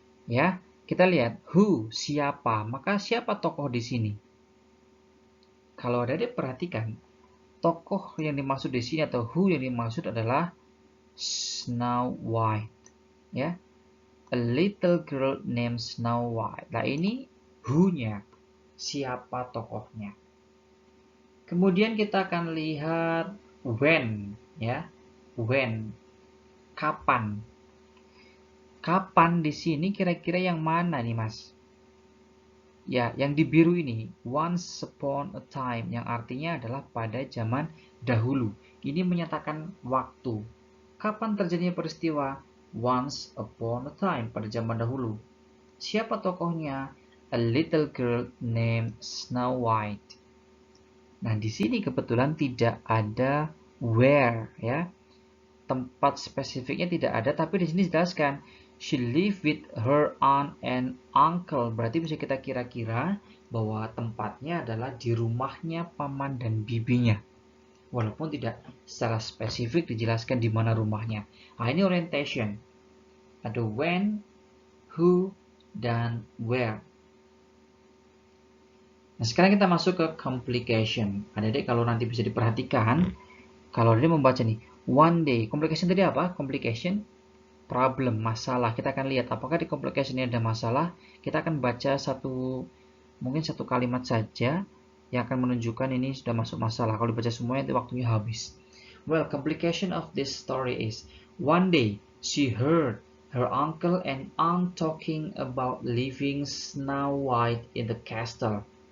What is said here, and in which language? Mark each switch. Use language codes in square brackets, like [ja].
[id] Ya, kita lihat who, siapa. Maka siapa tokoh di sini? Kalau ada perhatikan, tokoh yang dimaksud di sini atau who yang dimaksud adalah Snow White. [en] Ya, a little girl named Snow White. [id] Nah, ini who-nya, siapa tokohnya. Kemudian kita akan lihat when, ya. When, kapan. Kapan di sini kira-kira yang mana nih, Mas? Ya, yang di biru ini, [en] once upon a time, [id] yang artinya adalah pada zaman dahulu. Ini menyatakan waktu. Kapan terjadinya peristiwa? [en] Once upon a time, [id] pada zaman dahulu. Siapa tokohnya? [en] A little girl named Snow White. [id] Nah, di sini kebetulan tidak ada where, ya. Tempat spesifiknya tidak ada, tapi di sini dijelaskan [en] She lived with her aunt and uncle. [id] Berarti bisa kita kira-kira bahwa tempatnya adalah di rumahnya paman dan bibinya. Walaupun tidak secara spesifik dijelaskan di mana rumahnya. Nah, ini orientation. Ada when, who, dan where. Nah, sekarang kita masuk ke complication. Adik-adik kalau nanti bisa diperhatikan, kalau dia membaca nih, [en] one day. [id] Complication tadi apa? Complication, problem, masalah. Kita akan lihat apakah di complication ini ada masalah. Kita akan baca mungkin satu kalimat saja yang akan menunjukkan ini sudah masuk masalah. Kalau dibaca semuanya itu waktunya habis. [en] Well, complication of this story is, one day she heard her uncle and aunt talking about leaving Snow White in the castle.